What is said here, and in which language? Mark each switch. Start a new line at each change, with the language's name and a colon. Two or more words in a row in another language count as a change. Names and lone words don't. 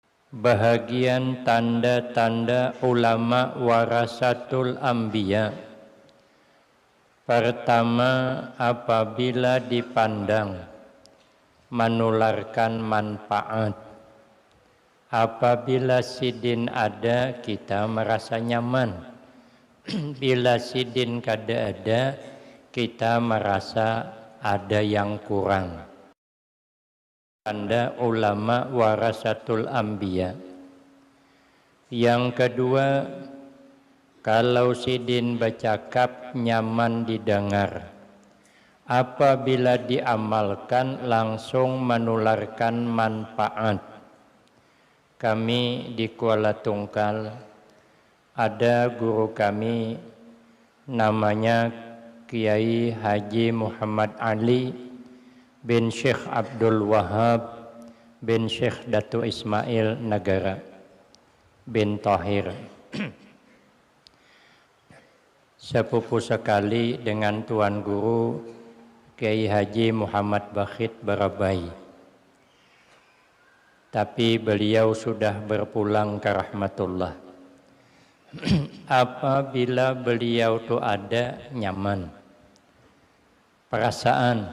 Indonesian: Bahagian tanda-tanda
Arabic: العلماء ورثة الأنبياء.
Indonesian: Pertama, apabila dipandang menularkan manfaat.
Banjar: Apabila sidin ada, kita merasa nyaman. Bila sidin kada ada, kita merasa ada yang kurang.
Indonesian: Tanda
Arabic: العلماء ورثة الأنبياء.
Banjar: Yang kedua, kalau sidin bercakap nyaman didengar.
Indonesian: Apabila diamalkan langsung menularkan manfaat. Kami di Kuala Tungkal ada guru kami namanya Kiai Haji Muhammad Ali bin Syekh Abdul Wahab bin Syekh Datu Ismail Negara bin Tahir. Sepupu sekali dengan Tuan Guru Kiai Haji Muhammad Bakhit Barabai. Tapi beliau sudah berpulang ke rahmatullah. Apabila beliau itu ada nyaman perasaan.